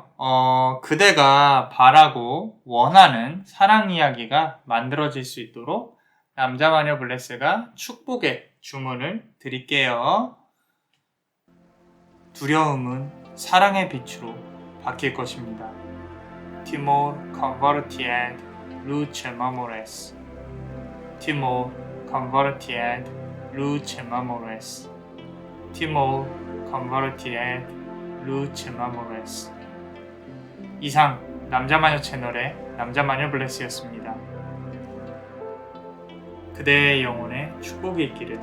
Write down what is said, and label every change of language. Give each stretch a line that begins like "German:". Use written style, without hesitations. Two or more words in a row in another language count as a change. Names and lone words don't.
Korean: 그대가 바라고 원하는 사랑 이야기가 만들어질 수 있도록 남자마녀 블레스가 축복의 주문을 드릴게요. 두려움은 사랑의 빛으로 바뀔 것입니다.
Latin: Timor convertiad luce amores. Timor convertiad luce amores. Timor convertiad luce amores.
Korean: 이상 남자마녀 채널의 남자마녀 블레스였습니다. 그대의 영혼에 축복이 있기를.